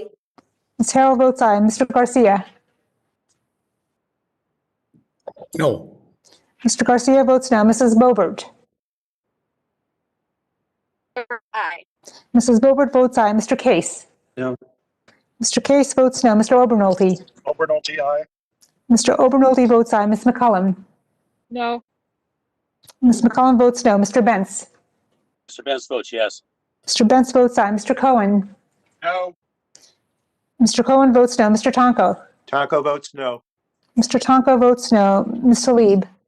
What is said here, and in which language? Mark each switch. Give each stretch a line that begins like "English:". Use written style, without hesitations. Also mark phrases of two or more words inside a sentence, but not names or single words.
English: Ms. Harrell votes aye. Mr. Garcia? No. Mr. Garcia votes no. Mrs. Bobert? Aye. Mrs. Bobert votes aye. Mr. Case? No. Mr. Case votes no. Mr. Obernolte? Obernolte, aye. Mr. Obernolte votes aye. Ms. McCullum? No. Ms. McCullum votes no. Mr. Bentz? Mr. Benz votes yes. Mr. Bentz votes aye. Mr. Cohen? No. Mr. Cohen votes no. Mr. Tonko? Tonko votes no. Mr. Tonko votes no. Ms. Talib?